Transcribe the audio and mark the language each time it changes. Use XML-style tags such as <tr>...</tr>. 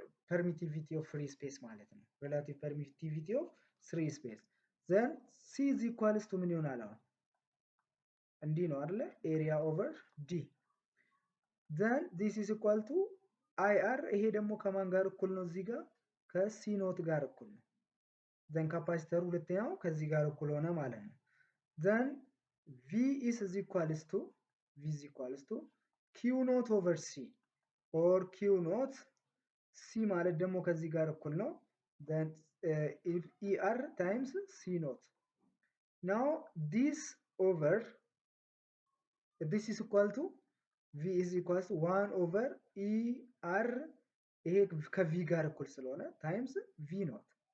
<en>permittivity of free space</en> <am>ማለት ነው።</am> <en>relative permittivity of free space then C is equals to</en> <am>ምን ይሆናል? አሁን እንዲህ ነው አይደለ?</am> <en>area over D, then this is equal to IR።</en> <am>ይሄ ደግሞ ከማን ጋር እኩል ነው? እዚህ ጋር ከC ኖት ጋር እኩል ነው። then ካፓሲተሩ ሁለተኛው ከዚህ ጋር እኩል ሆነ ማለት ነው።</am> <en>then V is equals to Q naught over C or Q naught C</en> <am>ማለት ደግሞ ከዚህ ጋር እኩል ነው</am> <en>then ER times C naught. now this is equal to V is equals to 1 over ER</en> <am>ይሄ ከV ጋር እኩል ስለሆነ</am> <en>times V naught.</en>